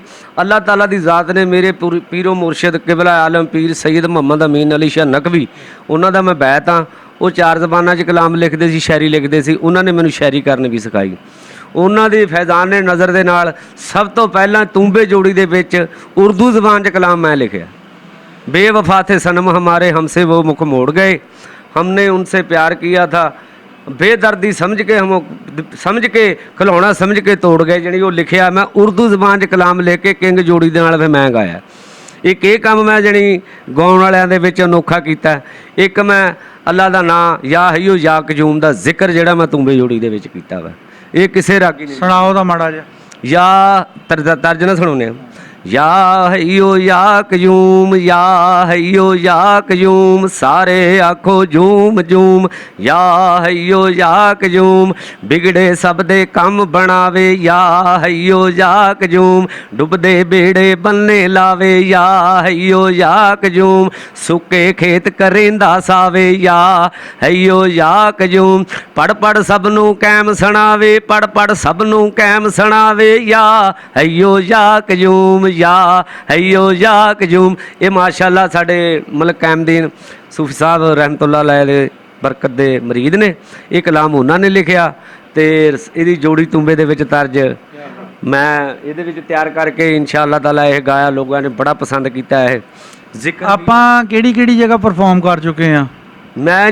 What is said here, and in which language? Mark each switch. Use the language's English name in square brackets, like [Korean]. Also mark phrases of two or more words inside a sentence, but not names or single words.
[Arabic] الله تعالى [Punjabi] ਦੀ ਜ਼ਾਤ ਨੇ ਮੇਰੇ ਪੀਰੋ ਮੁਰਸ਼ਿਦ ਕਿਬਲਾ ਆਲਮ ਪੀਰ ਸੈਦ ਮੁਹੰਮਦ ਅਮੀਨ ਅਲੀ ਸ਼ਾਹ ਨਕਵੀ, ਉਹਨਾਂ ਦਾ ਮੈਂ ਬੈਤ ਹਾਂ। ਉਹ 4 ਜ਼ਬਾਨਾਂ 'ਚ ਕਲਾਮ ਲਿਖਦੇ ਸੀ, ਸ਼ਾਇਰੀ ਲਿਖਦੇ ਸੀ। ਉਹਨਾਂ ਨੇ ਮੈਨੂੰ ਸ਼ਾਇਰੀ ਕਰਨੀ ਵੀ ਸਿਖਾਈ। ਉਹਨਾਂ ਦੀ ਫੈਜ਼ਾਨ ਨੇ ਨਜ਼ਰ ਦੇ ਨਾਲ ਸਭ ਤੋਂ ਪਹਿਲਾਂ ਤੂੰਬੇ ਜੋੜੀ ਦੇ ਵਿੱਚ ਉਰਦੂ ਜ਼ਬਾਨ 'ਚ ਕਲਾਮ ਮੈਂ ਲਿਖਿਆ। [Hindi] बेवफ़ा थे सनम हमारे हमसे वो मुख मोड़ गए, हमने उनसे प्यार किया था, बेदर्दी समझ के खिलौना समझ के तोड़ गए। [Punjabi] ਜਿਹੜੀ ਉਹ ਲਿਖਿਆ ਮੈਂ ਉਰਦੂ ਜ਼ਬਾਨ 'ਚ ਕਲਾਮ ਲਿਖ ਕੇ ਕਿੰਗ ਜੋੜੀ ਦੇ ਨਾਲ ਫਿਰ ਮੈਂ ਗਾਇਆ। ਇੱਕ ਇਹ ਕੰਮ ਮੈਂ ਜਿਹੜੀ ਗਾਉਣ ਵਾਲਿਆਂ ਦੇ ਵਿੱਚ ਅਨੋਖਾ ਕੀਤਾ। ਇੱਕ ਮੈਂ ਅੱਲਾ ਦਾ ਨਾਂ [Arabic] يا حي يا قيوم [Punjabi] ਦਾ ਜ਼ਿਕਰ ਜਿਹੜਾ ਮੈਂ ਤੂੰਬੇ ਜੋੜੀ ਦੇ ਵਿੱਚ ਕੀਤਾ ਵਾ, ਇਹ ਕਿਸੇ ਰਾਗੀ ਨੇ। ਸੁਣਾਓ ਤਾਂ ਮਾੜਾ ਜਿਹਾ। ਯਾ ਤਰਜਨਾ ਸੁਣਾਉਂਦੇ ਆ। [Arabic] يا حي يا قيوم، يا حي يا قيوم, [Punjabi] ਸਾਰੇ ਆਖੋ ਝੂਮ ਝੂਮ। [Arabic] يا حي يا قيوم, [Punjabi] ਬਿਗੜੇ ਸਭ ਦੇ ਕੰਮ ਬਣਾਵੇ। [Arabic] يا حي يا قيوم, [Punjabi] ਡੁੱਬਦੇ ਬੇੜੇ ਬੰਨੇ ਲਾਵੇ। [Arabic] يا حي يا قيوم, [Punjabi] ਸੁੱਕੇ ਖੇਤ ਕਰੇਂਦਾ ਸਾਵੇ। [Arabic] يا حي يا قيوم, [Punjabi] ਪੜ੍ਹ ਪੜ੍ਹ ਸਭ ਨੂੰ ਕੈਮ ਸੁਣਾਵੇ। ਪੜ੍ਹ ਪੜ੍ਹ ਸਭ ਨੂੰ ਕੈਮ ਸੁਣਾਵੇ। [Arabic] يا حي يا قيوم، يا حي يا قيوم. [Punjabi] ਯੇ ਮਾਸ਼ਾਅੱਲਾਹ ਸਾਡੇ ਮਲਕ ਕਾਮਦੀਨ ਸੂਫ਼ੀ ਸਾਹਬ [Arabic] رحمة الله عليه [Punjabi] ਬਰਕਤ ਦੇ ਮਰੀਦ ਨੇ। ਇਹ ਕਲਾਮ ਉਹਨਾਂ ਨੇ ਲਿਖਿਆ ਤੇ ਇਹਦੀ ਜੋੜੀ ਤੁੰਬੇ ਦੇ ਵਿੱਚ ਤਰਜ ਮੈਂ ਇਹਦੇ ਵਿੱਚ ਤਿਆਰ ਕਰਕੇ [Arabic] إن شاء الله تعالى [Punjabi] ਇਹ ਗਾਇਆ। ਲੋਕਾਂ ਨੇ ਬੜਾ ਪਸੰਦ ਕੀਤਾ ਇਹ ਜ਼ਿਕਰ। ਆਪਾਂ ਕਿਹੜੀ ਜਗ੍ਹਾ ਪਰਫਾਰਮ ਕਰ ਚੁੱਕੇ ਆ? ਮੈਂ